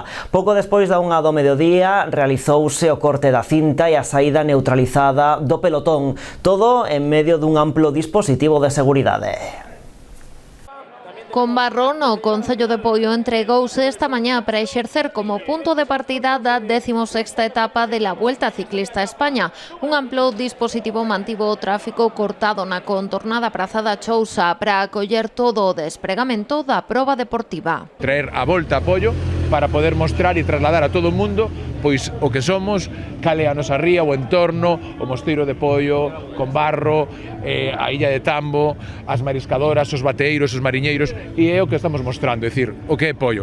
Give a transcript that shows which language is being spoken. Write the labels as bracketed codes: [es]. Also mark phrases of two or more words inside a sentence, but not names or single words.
[gl] Pouco despois da 1 do mediodía realizouse o corte da cinta e a saída neutralizada do pelotón, todo en medio dun amplo dispositivo de seguridade. Combarro, no Concello de Poio, entregouse esta mañá para exercer como punto de partida da 16ª etapa de la Vuelta Ciclista a España. Un amplo dispositivo mantivo o tráfico cortado na contornada Praza da Chousa para acoller todo o despregamento da proba deportiva. Traer a volta a Poio para poder mostrar e trasladar a todo o mundo pois o que somos, cale a nosa ría, o entorno, o Mosteiro de Poio, Combarro, a Illa de Tambo, as mariscadoras, os bateeiros, os mariñeiros, e é o que estamos mostrando, é dicir, o que é Poio.